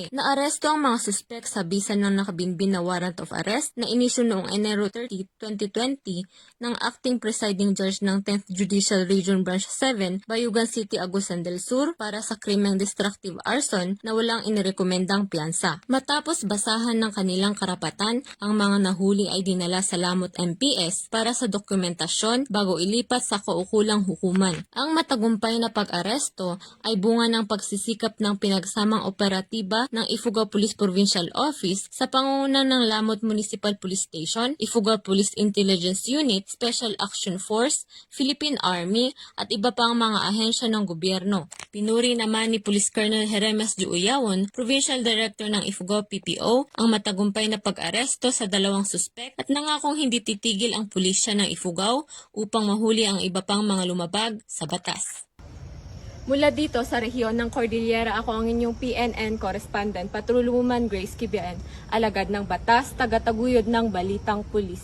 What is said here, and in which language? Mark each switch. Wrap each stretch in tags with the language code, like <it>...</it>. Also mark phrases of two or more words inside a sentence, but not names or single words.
<tl>Naaresto ang mga suspek sa bisa ng nakabinbin na</tl> <en>warrant of arrest</en> <tl>na inisyu noong Enero 30, 2020 ng</tl> <en>Acting Presiding Judge</en> <tl>ng 10th Judicial Region Branch 7, Bayugan City, Agusan del Sur para sa krimeng</tl> <en>destructive arson</en> <tl>na walang inirekomendang piyansa. Matapos basahan ng kanilang karapatan, ang mga nahuli ay dinala sa Lamot MPS para sa dokumentasyon bago ilipat sa kaukulang hukuman. Ang matagumpay na pag-aresto ay bunga ng pagsisikap ng pinagsamang operatiba ng Ifugao Police Provincial Office sa pangunguna ng Lamot Municipal Police Station, Ifugao Police Intelligence Unit, Special Action Force, Philippine Army at iba pang mga ahensya ng gobyerno. Pinuri naman ni Police Colonel Jeremes Juuyawon, Provincial Director ng Ifugao PPO, ang matagumpay na pag-aresto sa dalawang suspek at nangakong hindi titigil ang pulisya ng Ifugao upang mahuli ang iba pang mga lumabag sa batas. Mula dito sa rehiyon ng Cordillera, ako ang inyong PNN correspondent, Patrolwoman Grace Kibian, alagad ng batas, tagataguyod ng Balitang Pulis.</tl>